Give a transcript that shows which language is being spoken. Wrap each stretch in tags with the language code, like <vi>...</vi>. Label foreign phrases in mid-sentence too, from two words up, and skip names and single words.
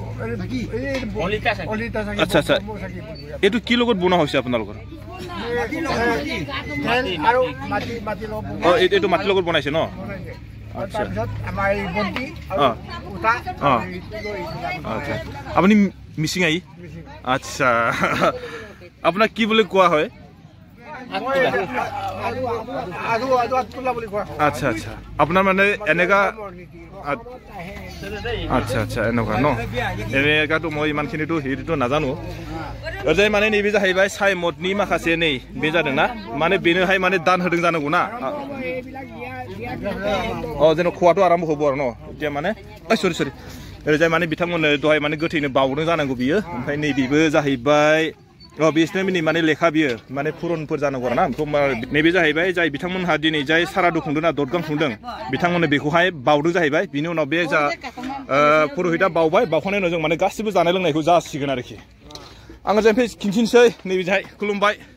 <as>আচ্ছা আচ্ছা এটো কি লগত বনা হৈছে আপোনালোকৰ আৰু এটো মাটি লগত বনাইছে ন আচ্ছা আমাৰ এই বন্তি উটা আচ্ছা আপুনি মিচিং আই আচ্ছা আপোনাক কি বুলি কোৱা হয় আচ্ছা আচ্ছা আপোনাৰ মানে এনেকা আচ্ছা এনেকা ন এনেকাটো মই ইমানখিনিটো হেৰিটো নাজানো</as> <brx>ओरजाय माने नैबे जाहैबाय साइ मदनि माखासे नै बे जादों ना माने बेनोहाय माने दान होदों जानांगौ ना जेन खवाथ' आराम होबो आरो न এতিয়া माने सरि ओरजाय माने बिथांमोननो दहाय माने गोथैनो बावदों जानांगौ बियो ओमफ्राय नैबेबो जाहैबाय बिसोरनि माने लेखा बियो माने पुरनफोर जानांगौ आरोना नैबे जाहैबाय जाय बिथांमोनहा दिनै जाय सारादु खुंदों ना ददगां खुंदों बिथांमोननो बेखौहाय बावदों जाहैबाय बिनि उनाव बे जा पुरहिता बावबाय बावखांनायनि उनाव जों माने गासिबो जानाय लोंनायखौ जासिगोन आरोखि आङो जेनफाय खिन्थिनोसै नैबेहाय खुलुमबाय</brx>